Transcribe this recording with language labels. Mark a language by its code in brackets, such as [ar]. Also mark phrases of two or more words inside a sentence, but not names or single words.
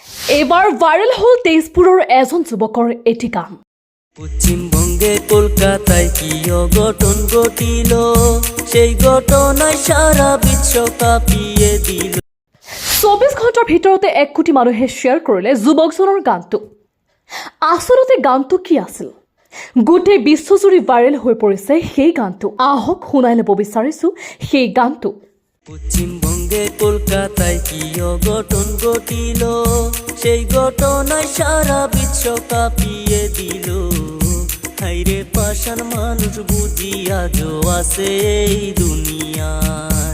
[as] এবাৰ ভাইৰেল হল তেজপুৰৰ এজন যুৱকৰ এটি গান। [bn] পশ্চিমবঙ্গে কলকাতায় কি অঘটন ঘটিল, সেই ঘটনায় সারা বিশ্ব কাঁপিয়ে দিল। [as] 24 ঘণ্টাৰ ভিতৰতে 1 কোটি মানুহে শ্বেয়াৰ কৰিলে যুৱকজনৰ গানটো। আচলতে গানটো কি আছিল? গোটেই বিশ্বজুৰি ভাইৰেল হৈ পৰিছে সেই গানটো। আহক শুনাই ল'ব বিচাৰিছো সেই গানটো। [bn] পশ্চিমবঙ্গে কলকাতায় কি অঘটন ঘটিল, সেই ঘটনায় সারা বিশ্ব কাঁপিয়ে দিল। হাইরে পাষাণ মানুষ বুঝি আজও আছে এই দুনিয়ায়।